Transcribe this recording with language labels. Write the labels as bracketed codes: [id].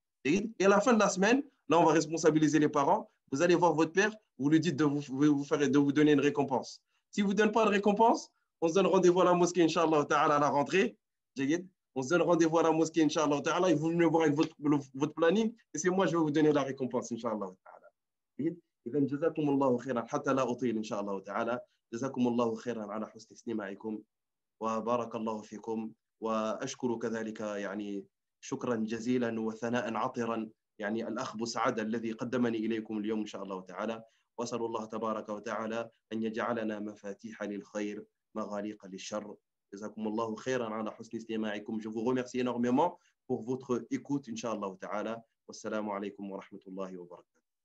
[fr] Et à la fin de la semaine, là, on va responsabiliser les parents. Vous allez voir votre père, vous lui dites de vous donner une récompense. Si vous ne donnez pas de récompense, on se donne rendez-vous à la mosquée, Inch'Allah ta'ala, à la rentrée. On se donne rendez-vous à la mosquée, Inch'Allah ta'ala, et vous venez voir avec votre planning, et c'est moi, je vais vous donner la récompense, Inch'Allah ta'ala. [ar] إذا جزاكم الله خيرا حتى لا أطيل إن شاء الله تعالى. جزاكم الله خيرا على حسن استماعكم وبارك الله فيكم، وأشكر كذلك شكرا جزيلا وثناء عطرا الأخ بوسعد الذي قدمني إليكم اليوم إن شاء الله تعالى. وأسأل الله تبارك وتعالى أن يجعلنا مفاتيح للخير مغاليق للشر. جزاكم الله خيرا على حسن استماعكم. [fr] Je vous remercie énormément pour votre écoute [ar] إن شاء الله تعالى. والسلام عليكم ورحمة الله وبركاته.